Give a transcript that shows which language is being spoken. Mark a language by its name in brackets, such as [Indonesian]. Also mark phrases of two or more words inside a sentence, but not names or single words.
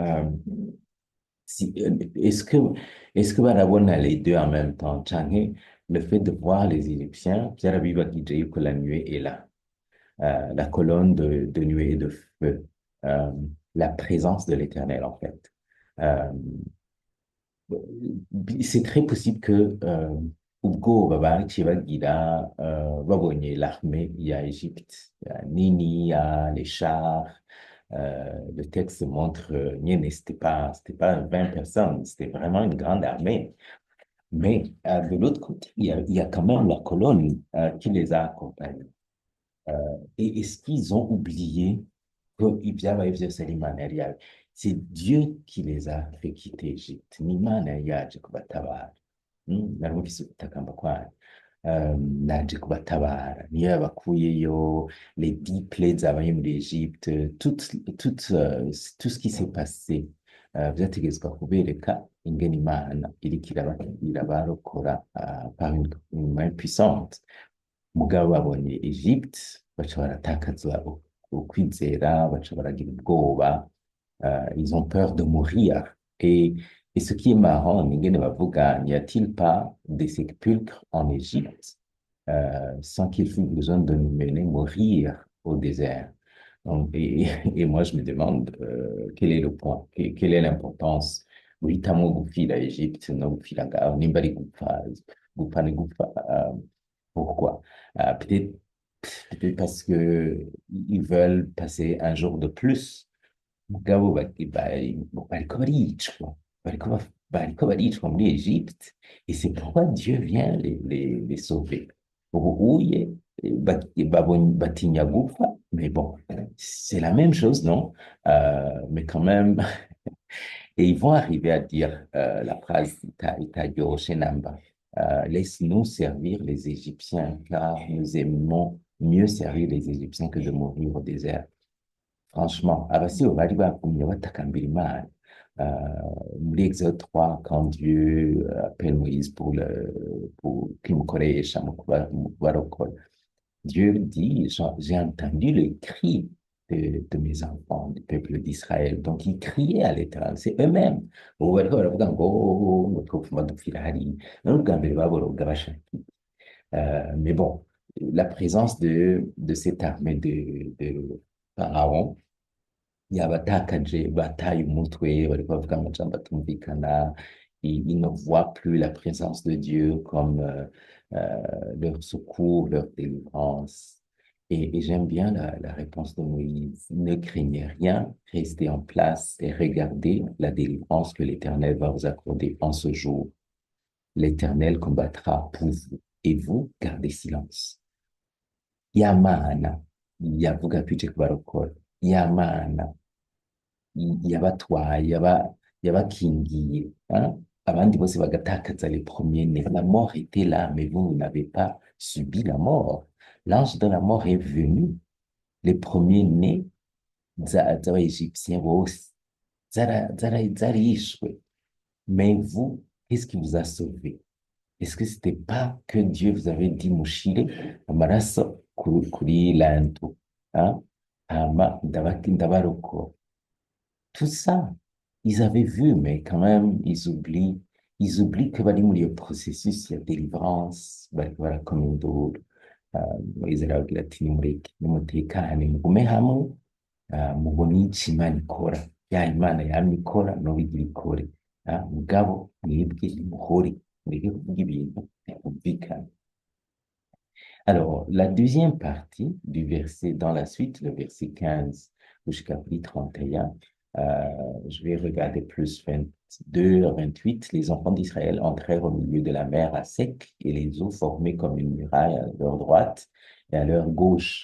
[French] Est-ce que Barabon a les deux en même temps? Tchangé, le fait de voir les Égyptiens, Pierre Abiba qui dit que la nuée est là, la colonne de nuée et de feu, euh, la présence de l'Éternel en fait. Euh, c'est très possible que [Rundi] ubwo babandi bagira babonye [French] l'armée ya Égypte, Nini, les chars, le texte montre nyene, c'était pas 20 personnes, c'était vraiment une grande armée. Mais de l'autre côté, il y a quand même la colonne qui les a accompagnés. Et est-ce qu'ils ont oublié [Rundi] ibyaba byose ari Imana yari yaje? [French] C'est Dieu qui les a fait quitter Égypte. [Rundi] Ni Imana yari yaje kubatabara. Narumvise gutakamba kwanyu. Naje kubatabara. Niyo yabakuyeyo, [French] les 10 plaies [Rundi] zabaye muri Égypte, [French] tout ce qui s'est passé, [Rundi] vyategezwa kubereka ingene Imana iriko irabarokora [French] par une main puissante. [Rundi] Mugabo babonye Egypte baca baratakaza ukwizera, baca baragira ubwoba, [French] ils ont peur de mourir. Et ce qui est marrant, [Rundi] n'ingene bavuga, [French] n'y a-t-il pas des sépulcres en Égypte sans qu'il fût besoin de nous mener mourir au désert? Donc, et moi, je me demande quel est le point, quelle est l'importance [Rundi] guhitamo gupfira Égypte no gupfira ngaho nimba ari gupfa ni gupfa. [French] Pourquoi? Peut-être parce que ils veulent passer un jour de plus. Mugabo bariko baricwa, bariko baricwa muri Égypte, et c'est pourquoi Dieu vient les sauver. [Rundi] Ubuye batinya gupfa, [French] mais bon, c'est la même chose, non? Mais quand même, et ils vont arriver à dire la phrase [Rundi] itaryoshe namba. [French] Laisse-nous servir les Égyptiens, car nous aimons mieux servir les Égyptiens que de mourir au désert. Franchement, [Rundi] abasibo bari bagumye batakambira Imana. [French] Muri Exode 3, quand Dieu appelle Moïse pour qu'il [Rundi] mukoresha mu kubarokora, [French] Dieu dit, j'ai entendu le cri de mes enfants, du peuple d'Israël. Donc, ils criaient à l'Éternel, c'est eux-mêmes. [Rundi] Ubu bariko baravuga ngo twopfuma dupfira hariya. None ubwa mbere baboroga bashaka iki? Mais bon, la présence de cette armée de Pharaon yabatakaje, bataye umutwe, bariko bavuga amajambo atumvikana, [French] ils ne voient plus la présence de Dieu comme leur secours, leur délivrance. Et j'aime bien la réponse de Moïse. Ne craignez rien, restez en place et regardez la délivrance que l'Éternel va vous accorder en ce jour. L'Éternel combattra pour vous et vous gardez silence. [Rundi] Yamana, yavuga kwice kubarokora. Yamana, yabatwaye, yabakingiye, hein? Abandi bose bagatakaza [French] les premiers-nés. La mort était là, mais vous n'avez pas subi la mort. L'ange de la mort est venu. Les premiers-nés [Rundi] z'Abaégyptiens bose zarishwe. [French] Mais vous, qu'est-ce qui vous a sauvé? Est-ce que c'était pas que Dieu vous avait dit [Rundi] mushire amaraso kuri lantu, [French] hein? [Rundi] Hama ndabarokora. [French] Tout ça, ils avaient vu, mais quand même, ils oublient que [Rundi] bari muri iyo processus ya délivrance, bariko barakoma induru. Moïse aravuga ati nimureke, nimutekane, mugume hamwe, mubone ico Imana ikora. Ya Imana yamye ikora, nobo igira ikore. Mugabo, mwebwe nimuhore, mureke kuvuga ibintu bitumvikana. [French] Alors, la deuxième partie du verset, dans la suite, le verset 15 jusqu'à 31, je vais regarder plus 22 à 28. Les enfants d'Israël entrèrent au milieu de la mer à sec et les eaux formaient comme une muraille à leur droite et à leur gauche.